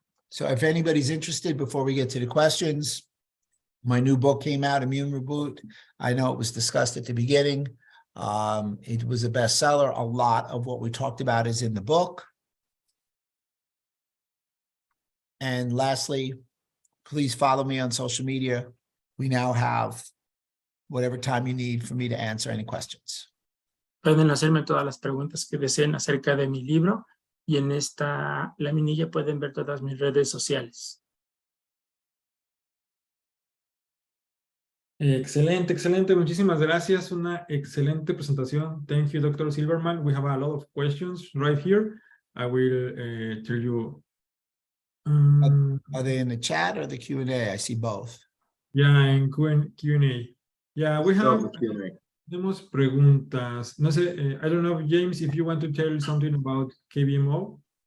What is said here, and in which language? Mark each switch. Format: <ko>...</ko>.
<en>So if anybody's interested, before we get to the questions, my new book came out, Immune Reboot. I know it was discussed at the beginning. It was a bestseller. A lot of what we talked about is in the book. And lastly, please follow me on social media. We now have whatever time you need for me to answer any questions.</en> <es>Pueden hacerme todas las preguntas que deseen acerca de mi libro y en esta laminilla pueden ver todas mis redes sociales. Excelente, excelente. Muchísimas gracias. Una excelente presentación.</es> <en>Thank you, Dr. Silverman. We have a lot of questions right here. I will tell you. Are they in the chat or the Q&A? I see both. Yeah, in Q&A. Yeah, we Start have. with Q&A.</en> <es>Tenemos preguntas. No sé,</es> <en>I don't know, James, if you want to tell something about KBMO.</en>